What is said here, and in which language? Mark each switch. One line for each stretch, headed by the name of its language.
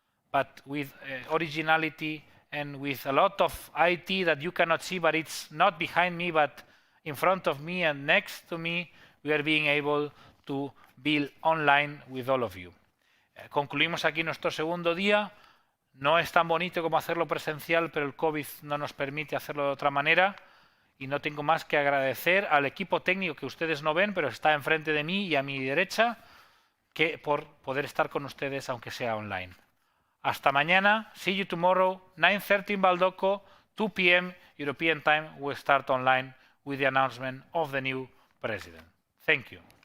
English: But with originality and with a lot of IT that you cannot see, but it's not behind me, but in front of me and next to me, we are being able to build online with all of you.
Spanish: Concluimos aquí nuestro segundo día. No es tan bonito como hacerlo presencial, pero el COVID no nos permite hacerlo de otra manera. Y no tengo más que agradecer al equipo técnico que ustedes no ven, pero está enfrente de mí y a mi derecha, por poder estar con ustedes, aunque sea online. Hasta mañana.
English: See you tomorrow, 9:30 in Bosco, 2 p.m. European time. We'll start online with the announcement of the new president. Thank you.